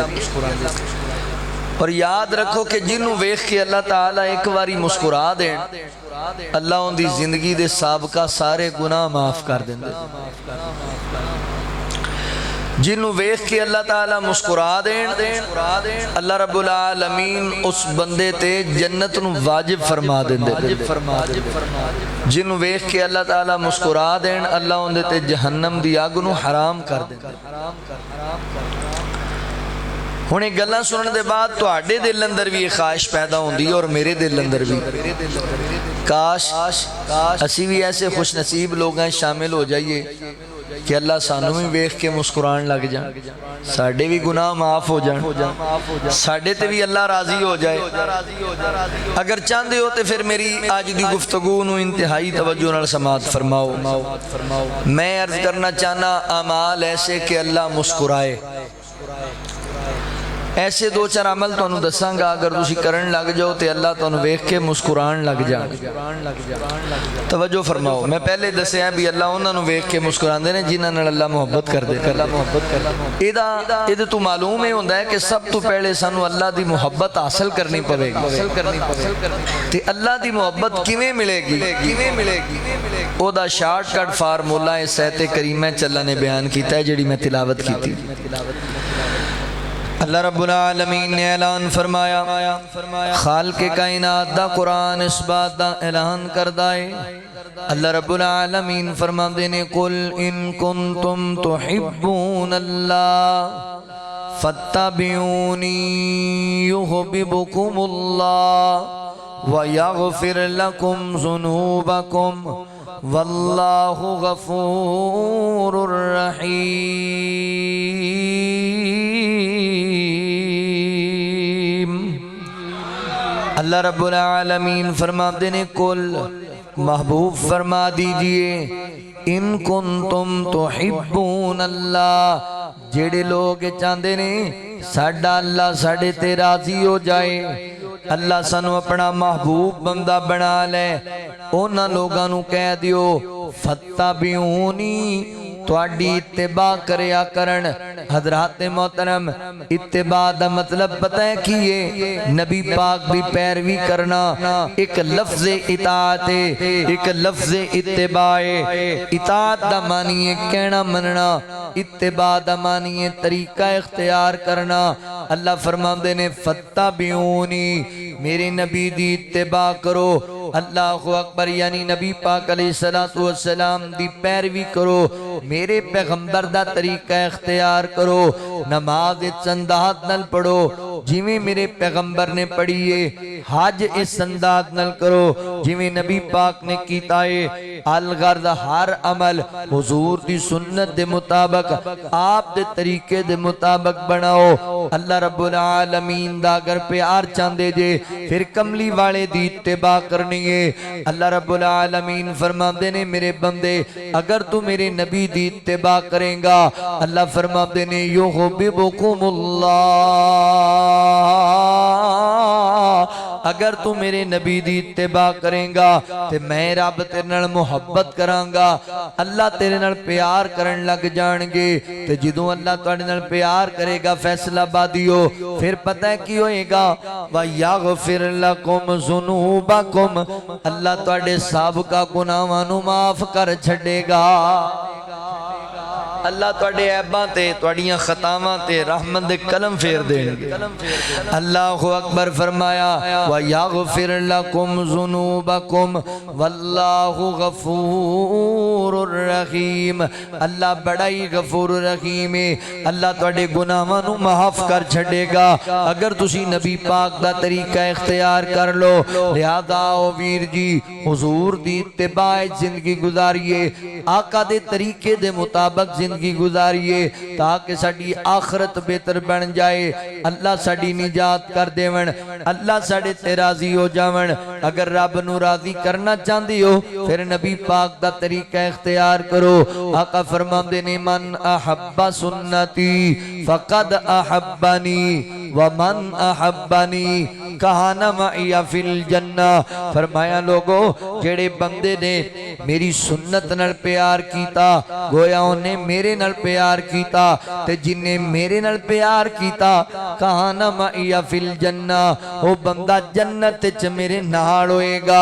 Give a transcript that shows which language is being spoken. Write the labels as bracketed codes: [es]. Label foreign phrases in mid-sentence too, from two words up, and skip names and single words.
[pa] ਔਰ ਯਾਦ ਰੱਖੋ ਕਿ ਜਿਨ੍ਹੋਂ ਵੇਖ ਕੇ ਅੱਲਾਹ ਤਾਲਾ ਇੱਕ ਬਾਰੀ ਮੁਸਕੁਰਾ ਦੇਣ, ਅੱਲਾਹ ਉਨਕੀ ਜ਼ਿੰਦਗੀ ਦੇ ਸਾਬਕਾ ਸਾਰੇ ਗੁਨਾਹ ਮਾਫ਼ ਕਰ ਦੇਂਦੇ। ਜਿਨ੍ਹੋਂ ਵੇਖ ਕੇ ਅੱਲਾਹ ਤਾਲਾ ਮੁਸਕੁਰਾ ਦੇਣ, ਅੱਲਾਹ ਰੱਬੁਲ ਆਲਮੀਨ ਉਸ ਬੰਦੇ ਤੇ ਜੰਨਤ ਨੂੰ ਵਾਜਿਬ ਫ਼ਰਮਾ ਦੇਂਦੇ। ਜਿਨ੍ਹੋਂ ਵੇਖ ਕੇ ਅੱਲਾਹ ਤਾਲਾ ਮੁਸਕੁਰਾ ਦੇਣ, ਅੱਲਾਹ ਉਨ੍ਹਾਂ ਦੇ ਤੇ ਜਹੰਨਮ ਦੀ ਅੱਗ ਨੂੰ ਹਰਾਮ ਕਰ ਦੇਂਦੇ। ਹੁਣ ਯੇ ਗੱਲਾਂ ਸੁਨਣੇ ਕੇ ਬਾਅਦ ਤੁਹਾਡੇ ਦਿਲ ਅੰਦਰ ਭੀ ਯੇ ਖ਼ਾਹਿਸ਼ ਪੈਦਾ ਹੋਂਦੀ ਹੈ ਔਰ ਮੇਰੇ ਦਿਲ ਅੰਦਰ ਭੀ, ਕਾਸ਼ ਅਸੀ ਭੀ ਐਸੇ ਖ਼ੁਸ਼ ਨਸੀਬ ਲੋਗ ਹੈਂ ਸ਼ਾਮਿਲ ਹੋ ਜਾਈਏ ਕਿ ਅੱਲਾਹ ਸਾਨੂ ਭੀ ਵੇਖ ਕੇ ਮੁਸਕੁਰਾਨ ਲੱਗ ਜਾਏ, ਸਾਡੇ ਭੀ ਗੁਨਾਹ ਮਾਫ਼ ਹੋ ਜਾਏ, ਸਾਡੇ ਤੇ ਭੀ ਅੱਲਾਹ ਰਾਜ਼ੀ ਹੋ ਜਾਏ। ਅਗਰ ਚਾਹਤੇ ਹੋ ਤੋ ਫਿਰ ਮੇਰੀ ਅੱਜ ਕੀ ਗੁਫ਼ਤਗੂ ਨੂੰ ਇੰਤਹਾਈ ਤਵੱਜੋ ਨਾਲ ਸਮਾਅਤ ਫ਼ਰਮਾਓ। ਮੈਂ ਅਰਜ਼ ਕਰਨਾ ਚਾਹਨਾ, ਅਮਾਲ ਐਸੇ ਕਿ ਅੱਲਾਹ ਮੁਸਕੁਰਾਏ, ਐਸੇ 2-4 ਅਮਲ ਤੁਹਾਨੂੰ ਦੱਸਾਂਗਾ, ਅਗਰ ਤੁਸੀਂ ਕਰਨ ਲੱਗ ਜਾਓ ਤੋ ਅੱਲਾਹ ਤੁਹਾਨੂੰ ਵੇਖ ਕੇ ਮੁਸਕੁਰਾਨ ਲੱਗ ਜਾਏ। ਤਵੱਜੋ ਫ਼ਰਮਾਓ, ਮੈਂ ਪਹਿਲੇ ਦੱਸਿਆ ਭੀ ਅੱਲਾਹ ਉਨ੍ਹਾਂ ਨੂੰ ਵੇਖ ਕੇ ਮੁਸਕੁਰਾਂਦੇ ਨੇ ਜਿਨ੍ਹਾਂ ਨਾਲ ਅੱਲਾਹ ਮੁਹੱਬਤ ਕਰਦੇ। ਇਹਦਾ ਤੋ ਮਾਲੂਮ ਹੀ ਹੋਂਦਾ ਹੈ ਕਿ ਸਭ ਤੋ ਪਹਿਲੇ ਸਾਨੂੰ ਅੱਲਾਹ ਦੀ ਮੁਹੱਬਤ ਹਾਸਿਲ ਕਰਨੀ ਪਵੇਗੀ। ਤੇ ਅੱਲਾਹ ਦੀ ਮੁਹੱਬਤ ਕਿਵੇਂ ਮਿਲੇਗੀ? ਓਹਦਾ ਸ਼ਾਰਟਕਟ ਫ਼ਾਰਮੂਲਾ ਇਸ ਆਇਤ ਕਰੀਮਾ ਚ ਅੱਲਾਹ ਨੇ ਬਯਾਨ ਕੀਤਾ ਹੈ, ਜਿਹੜੀ ਮੈਂ ਤਿਲਾਵਤ ਕੀਤੀ। ਅੱਲਾਹ ਰੱਬੁਲ ਆਲਮੀਨ ਨੇ ਐਲਾਨ ਫ਼ਰਮਾਇਆ, ਖ਼ਾਲਿਕ਼ੇ ਕਾਇਨਾਤ ਦਾ ਕੁਰਾਨ ਇਸ ਬਾਤ ਦਾ ਐਲਾਨ ਕਰਦਾ ਹੈ। [ar] अल्लाह रब्बुल आलमीन [pa] ਫ਼ਰਮਾਂਦੇ ਨੇ, [ar] قل إن كنتم تحبون الله فاتبعوني يحببكم الله ويغفر لكم ذنوبكم والله غفور رحيم. [pa] ਅੱਲਾਹ ਰੱਬੁਲ ਆਲਮੀਨ ਫ਼ਰਮਾਤੇ ਨੇ, ਕੁਲ ਮਹਿਬੂਬ ਫ਼ਰਮਾ ਦੀਜਿਏ, [ar] إن كنتم تحبون الله, [pa] ਜੇੜੇ ਲੋਗ ਚਾਹਤੇ ਨੇ ਸਾਡਾ ਅੱਲਾਹ ਸਾਡੇ ਤੇ ਰਾਜ਼ੀ ਹੋ ਜਾਏ, ਅੱਲਾਹ ਸਾਨੂ ਅਪਨਾ ਮਹਿਬੂਬ ਬੰਦਾ ਬਣਾ ਲੇ, ਉਨ੍ਹਾਂ ਲੋਗਾਂ ਨੂ ਕਹਿ ਦਿਓ ਫੱਤਬਿਊਨੀ, ਤੁਹਾਡੀ ਇੱਤਿਬਾ ਕਰਿਆ ਕਰਨ। ਹਜ਼ਰਾਤ ਮੋਹਤਰਮ, ਇੱਤਿਬਾ ਦਾ ਮਤਲਬ ਪਤਾ ਹੈ ਕੀ ਹੈ? ਨਬੀ ਪਾਕ ਦੀ ਪੈਰਵੀ ਕਰਨਾ। ਇੱਕ ਲਫ਼ਜ਼ ਇਤਾਅਤ ਹੈ, ਇੱਕ ਲਫ਼ਜ਼ ਇੱਤਿਬਾ ਹੈ। ਇਤਾਅਤ ਦਾ ਮਾਨੀ ਹੈ ਕਹਿਣਾ ਮੰਨਣਾ, ਇੱਤਿਬਾ ਦਾ ਮਾਨੀ ਹੈ ਤਰੀਕਾ ਇਖ਼ਤਿਆਰ ਕਰਨਾ। ਅੱਲਾਹ ਫ਼ਰਮਾਤੇ ਨੇ ਫੱਤਬਿਊਨੀ, ਮੇਰੇ ਨਬੀ ਦੀ ਇੱਤਿਬਾ ਕਰੋ। [ar] الله أكبر, [pa] ਯਾਨੀ ਨਬੀ ਪਾਕ [ar] عليه الصلاة والسلام [pa] ਦੀ ਪੈਰਵੀ ਕਰੋ, ਮੇਰੇ ਪੈਗ਼ੰਬਰ ਦਾ ਤਰੀਕਾ ਇਖ਼ਤਿਆਰ ਕਰੋ। ਨਮਾਜ਼ ਇਸ ਅੰਦਾਜ਼ ਨਾਲ ਪੜ੍ਹੋ ਜਿਵੇਂ ਮੇਰੇ ਪੈਗ਼ੰਬਰ ਨੇ ਪੜ੍ਹੀ ਹੈ, ਹੱਜ ਇਸ ਅੰਦਾਜ਼ ਨਾਲ ਕਰੋ ਜਿਵੇਂ ਨਬੀ ਪਾਕ ਨੇ ਕੀਤਾ ਹੈ। ਅਲਗਰਦ ਹਰ ਅਮਲ ਹੁਜ਼ੂਰ ਦੀ ਸੁੰਨਤ ਦੇ ਮੁਤਾਬਿਕ, ਆਪ ਦੇ ਤਰੀਕੇ ਦੇ ਮੁਤਾਬਿਕ ਬਣਾਓ। ਅੱਲਾਹ ਰੱਬੁਲ ਆਲਮੀਨ ਦਾ ਅਗਰ ਪਿਆਰ ਚਾਹਤੇ ਜੇ ਫਿਰ ਕਮਲੀ ਵਾਲੇ ਦੀ ਇੱਤਿਬਾ ਕਰਨੀ ਹੈ। ਅੱਲਾਹ ਰੱਬੁਲ ਆਲਮੀਨ ਫ਼ਰਮਾਤੇ ਨੇ, ਮੇਰੇ ਬੰਦੇ ਅਗਰ ਤੂ ਮੇਰੇ ਨਬੀ ਦੀ ਇੱਤਿਬਾ ਕਰੇਗਾ, ਅੱਲਾਹ ਫ਼ਰਮਾਤੇ ਨੇ ਯੁਹਿੱਬੁਕੁਮੁੱਲਾਹ, ਅਗਰ ਤੂ ਮੇਰੇ ਨਬੀ ਦੀ ਇੱਤਿਬਾ ਕਰੇਗਾ ਤੇ ਮੈਂ ਰੱਬ ਤੇਰੇ ਨਾਲ ਮੁਹੱਬਤ ਕਰਾਂਗਾ। ਅੱਲਾਹ ਤੇਰੇ ਨਾਲ ਪਿਆਰ ਕਰਨ ਲੱਗ ਜਾਣਗੇ ਤੇ ਜਦੋਂ ਅੱਲਾਹ ਤੁਹਾਡੇ ਨਾਲ ਪਿਆਰ ਕਰੇਗਾ ਫ਼ੈਸਲਾ ਬਾਦਿਓ, ਫਿਰ ਪਤਾ ਹੈ ਕੀ ਹੋਏਗਾ? [ar] ويغفر لكم ذنوبكم, [pa] ਅੱਲਾਹ ਤੁਹਾਡੇ ਸਾਬਕਾ ਗੁਨਾਹਾਂ ਨੂੰ ਮਾਫ਼ ਕਰ ਛੱਡੇਗਾ। ਅੱਲਾਹ ਤੁਹਾਡੇ ਐਬਾਂ ਤੇ ਤੁਹਾਡੀਆਂ ਖ਼ਤਾਵਾਂ ਤੇ ਰਹਿਮਤ ਦੇ ਕਲਮ ਫੇਰ ਦੇਣਗੇ। [ar] الله أكبر फरमाया ويغفر لكم ذنوبكم والله غفور رحيم. [pa] ਅੱਲਾਹ ਬੜਾ ਹੀ ਗ਼ਫ਼ੂਰ ਰਹੀਮ ਹੈ। ਅੱਲਾਹ ਤੁਹਾਡੇ ਗੁਨਾਹਾਂ ਨੂੰ ਮਾਫ਼ ਕਰ ਛੱਡੇਗਾ ਅਗਰ ਤੁਸੀ ਨਬੀ ਪਾਕ ਦਾ ਤਰੀਕਾ ਇਖ਼ਤਿਆਰ ਕਰ ਲੋ। ਲਿਹਾਜ਼ਾ ਓ ਵੀਰ ਜੀ ਹੁਜ਼ੂਰ ਦੀ ਇੱਤਿਬਾਏ ਜ਼ਿੰਦਗੀ ਗੁਜ਼ਾਰੀਏ, ਆਕਾ ਦੇ ਤਰੀਕੇ ਦੇ ਮੁਤਾਬਿਕ ਜ਼ਿੰਦਗੀ ਗੁਜ਼ਾਰੀਏ ਤਾਕਿ ਸਾਡੀ ਆਖ਼ਿਰਤ ਬਿਹਤਰ ਬਣ ਜਾਏ। ਅੱਲਾਹ ਸਾਡੀ ਨਿਜਾਤ ਕਰ ਦੇਵਨ, ਅੱਲਾਹ ਸਾਡੇ ਤੇ ਰਾਜ਼ੀ ਹੋ ਜਾਵਨ। ਅਗਰ ਰੱਬ ਨੂੰ ਰਾਜ਼ੀ ਕਰਨਾ ਚਾਹਤੇ ਹੋ ਫਿਰ ਨਬੀ ਪਾਕ ਦਾ ਤਰੀਕਾ ਇਖ਼ਤਿਆਰ ਕਰੋ। [ar] आका [pa] ਫ਼ਰਮਾਂਦੇ ਨੇ [ar] من أحب سنتي فقد أحبني ومن أحبني كان معي في الجنة. [pa] ਫ਼ਰਮਾਇਆ ਲੋਗੋ ਜੇੜੇ ਬੰਦੇ ਨੇ ਮੇਰੀ ਸੁੰਨਤ ਨਾਲ ਪਿਆਰ ਕੀਤਾ ਗੋਇਆ ਉਨ੍ਹੇਂ ਮੇਰੇ ਨਾਲ ਪਿਆਰ ਕੀਤਾ ਤੇ ਜਿੰਨੇ ਮੇਰੇ ਨਾਲ ਪਿਆਰ ਕੀਤਾ [ar] كان معي في الجنة [pa] ਵੋ ਬੰਦਾ ਜੰਨਤ ਚ ਮੇਰੇ ਨਾਲ ਹੋਏਗਾ।